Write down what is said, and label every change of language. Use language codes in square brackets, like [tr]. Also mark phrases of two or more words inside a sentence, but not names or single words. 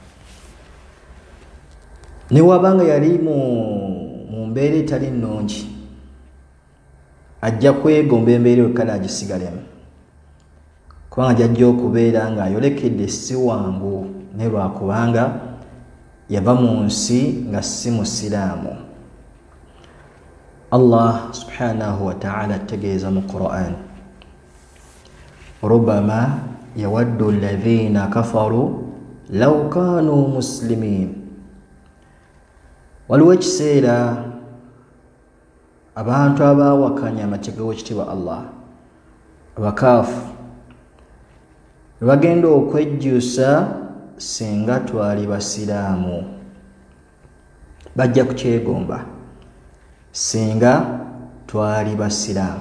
[lg] Ne wabanga yali mu mbeera etali nnungi ajja kwegomba embeera yokka n'agisigalemu, kubanga jajja okubeera ng'ayolekedde si wangu ne lwakubanga yava mu nsi nga si musiraamu. [ar] الله سبحانه وتعالى [lg] ategeeza mu Qur'an, [ar] ربما يود الذين كفروا لو كانوا مسلمين. [lg] Waliwo ekiseera abantu abaawakanya amateeka g'ekitiibwa Allah, abakaafu, ne bagenda okwejjusa singa twali basiraamu, bajja kukyegomba singa twali basiraamu.